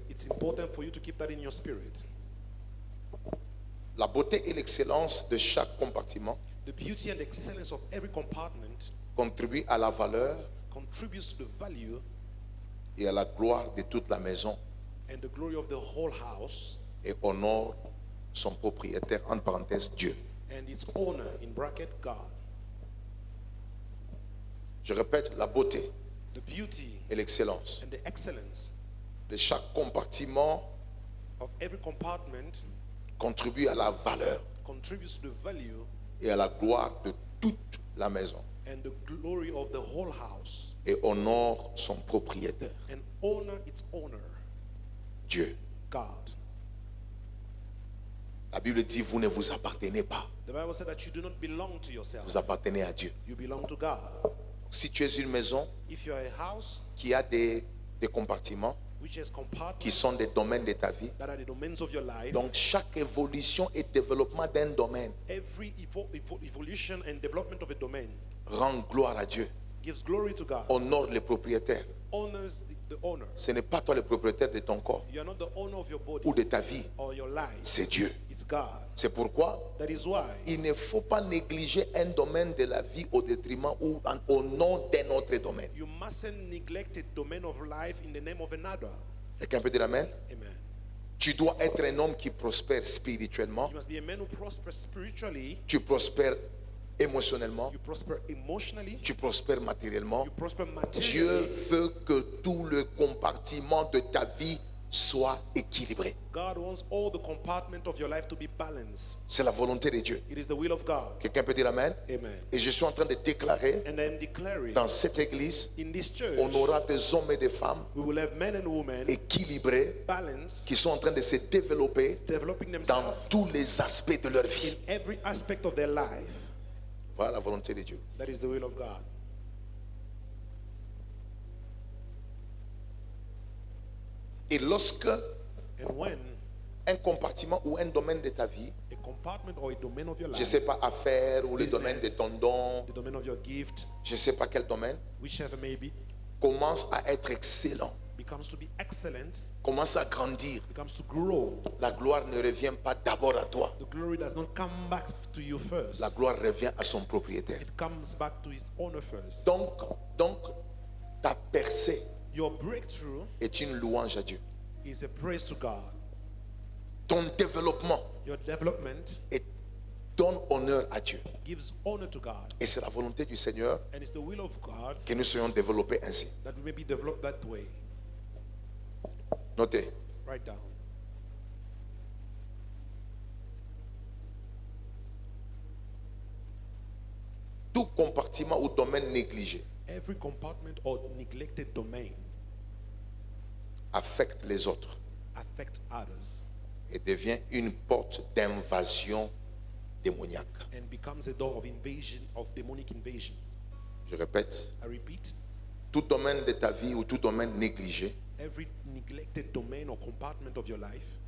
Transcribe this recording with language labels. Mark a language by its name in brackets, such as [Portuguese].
[English] It's important for you to keep that in your spirit. [French] La beauté et l'excellence de chaque compartiment [English] The beauty and excellence of every compartment [French] contribuent à la valeur [English] contributes to the value [French] et à la gloire de toute la maison [English] and the glory of the whole house [French] et honore son propriétaire, entre parenthèses, Dieu. [English] and its owner, in bracket God. [French] Je répète, la beauté [English] The beauty [French] et l'excellence [English] and the excellence [French] de chaque compartiment [English] of every compartment [French] contribuent à la valeur [English] contributes to the value [French] et à la gloire de toute la maison [English] and the glory of the whole house [French] et honore son propriétaire, [English] and honor its owner, [French] Dieu. [English] God. [French] La Bible dit, vous ne vous appartenez pas, [English] The Bible said that you do not belong to yourself. [French] vous appartenez à Dieu. [English] You belong to God. [French] Si tu es une maison [English] If you are a house [French] qui a des compartiments [English] which has [French] qui [English] compartments [French] sont des domaines de ta vie, [English] that are the domains of your life, [French] donc chaque évolution et développement d'un domaine [English] every evolution and development of a domain [French] rend gloire à Dieu, [English] gives glory to God, [French] honore les propriétaires. [English] honors the owner. [French] Ce n'est pas toi le propriétaire de ton corps [English] You are not the owner of your body [French] ou de ta vie, [English] or your life. [French] c'est Dieu. [English] It's God. [French] C'est pourquoi [English] That is why [French] il ne faut pas négliger un domaine de la vie au détriment ou au nom d'un autre domaine. [English] you mustn't neglect a domain of life in the name of another. [French] Quelqu'un peut dire Amen? Amen. Tu dois être un homme qui prospère spirituellement, [English] You must be a man who prospers spiritually, [French] tu prospères émotionnellement, [English] you prosper emotionally, [French] tu prospères matériellement. [English] you prosper [French] Dieu [English] materially. [French] veut que tout le compartiment de ta vie soit équilibré. [English] God wants all the compartment of your life to be balanced. [French] C'est la volonté de Dieu. [English] It is the will of God. [French] Quelqu'un peut dire Amen? Amen. Et je suis en train de déclarer [English] And I'm declaring [French] dans cette église, [English] in this church, [French] on aura des hommes et des femmes [English] we will have men and women [French] équilibrés [English] balanced, [French] qui sont en train de se développer [English] developing [French] dans [English] themselves [French] tous les aspects de leur vie. [English] in every aspect of their life. [French] Voilà la volonté de Dieu. [English] That is the will of God. [French] Et lorsque [English] And when [French] un compartiment ou un domaine de ta vie, [English] a compartment or a domain of your [French] je ne [English] life, [French] sais pas, affaires ou le [English] Business. [French] domaine de ton don, [English] the domain of your gift, [French] je ne sais pas quel domaine, [English] whichever may be, [French] commence à être excellent, [English] becomes to be excellent, [French] commence à grandir, [English] becomes to grow. [French] la gloire ne revient pas d'abord à toi. [English] The glory does not come back to you first. [French] La gloire revient à son propriétaire. [English] It comes back to his owner first. [French] Donc, ta percée [English] Your breakthrough [French] est une louange à Dieu. [English] is a praise to God. [French] Ton développement [English] Your development [French] donne honneur à Dieu. [English] gives honor to God. [French] Et c'est la volonté du Seigneur [English] And it's the will of God [French] que nous soyons développés ainsi. [English] that we may be developed that way. [French] Notez, [English] Write down. [French] tout compartiment ou domaine négligé [English] Every compartment or neglected domain [French] affecte les autres [English] affects others [French] et devient une porte d'invasion démoniaque. [English] and becomes a door of invasion, of demonic invasion. [French] Je répète, [English] I repeat, [French] tout domaine de ta vie ou tout domaine négligé [English] every neglected domain or compartment of your life